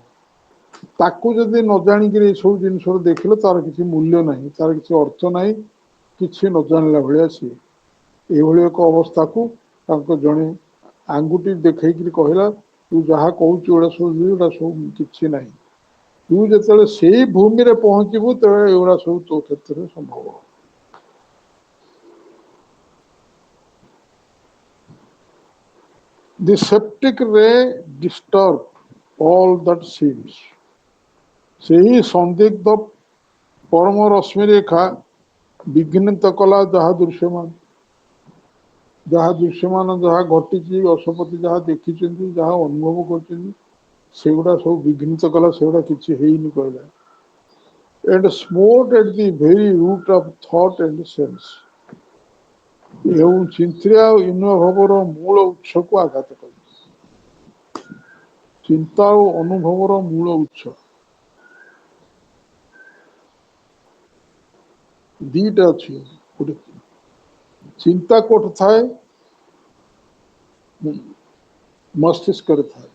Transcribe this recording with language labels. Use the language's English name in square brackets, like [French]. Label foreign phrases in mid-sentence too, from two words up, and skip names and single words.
[Odia] ତାକୁ ଯଦି ନ ଜାଣିକିରି ଏସବୁ ଜିନିଷରୁ ଦେଖିଲେ ତାର କିଛି ମୂଲ୍ୟ ନାହିଁ, ତାର କିଛି ଅର୍ଥ ନାହିଁ, କିଛି ନ ଜାଣିଲା ଭଳିଆ ସିଏ। ଏଇଭଳି ଏକ ଅବସ୍ଥାକୁ ତାଙ୍କ ଜଣେ ଆଙ୍ଗୁଠି ଦେଖେଇକିରି କହିଲା ତୁ ଯାହା କହୁଛୁ ଏଗୁଡ଼ା ସବୁ କିଛି ନାହିଁ। ତୁ ଯେତେବେଳେ ସେଇ ଭୂମିରେ ପହଞ୍ଚିବୁ ତେବେ ଏଗୁଡ଼ା ସବୁ ତୋ କ୍ଷେତ୍ରରେ ସମ୍ଭବ। [English] The septic ray disturbed all that seems. [Odia] ସେହି ସନ୍ଦିଗ୍ଧ ପରମ ରଶ୍ମି ରେଖା ବିଘ୍ନିତ କଲା ଯାହା ଦୃଶ୍ୟମାନ। ଯାହା ଘଟିଛି, ଅଶୋପତି ଯାହା ଦେଖିଛନ୍ତି, ଯାହା ଅନୁଭବ କରିଛନ୍ତି, ସେଗୁଡ଼ା ସବୁ ବିଘ୍ନିତ କଲା, ସେଗୁଡ଼ା କିଛି ହେଇନି କହିଲା। [English] And smote at the very root of thought and sense. [Odia] ଏବଂ ଚିନ୍ତା ଓ ଅନୁଭବର ମୂଳ ଉତ୍ସକୁ ଆଘାତ କଲା। ଚିନ୍ତା ଓ ଅନୁଭବର ମୂଳ ଉତ୍ସ ଦିଟା ଅଛି। ଗୋଟେ ଚିନ୍ତା କୋଉଠି ଥାଏ? ମସ୍ତିଷ୍କରେ ଥାଏ।